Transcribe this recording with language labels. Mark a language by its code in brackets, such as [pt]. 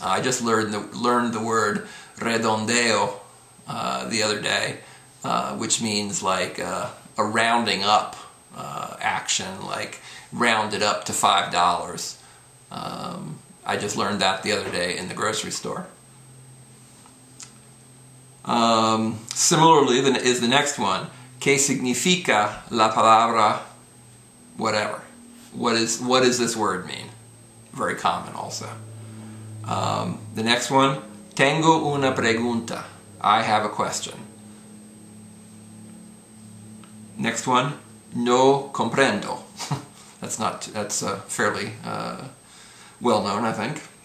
[en] I just learned the word redondeo the other day, which means like a rounding up action, like round it up to $5. I just learned that the other day in the grocery store. Similarly is the next one. [es] ¿Qué significa la palabra whatever? [en] What does this word mean? Very common also. The next one, [es] tengo una pregunta. [en] I have a question. Next one, [es] no comprendo. [en] That's fairly well known, I think.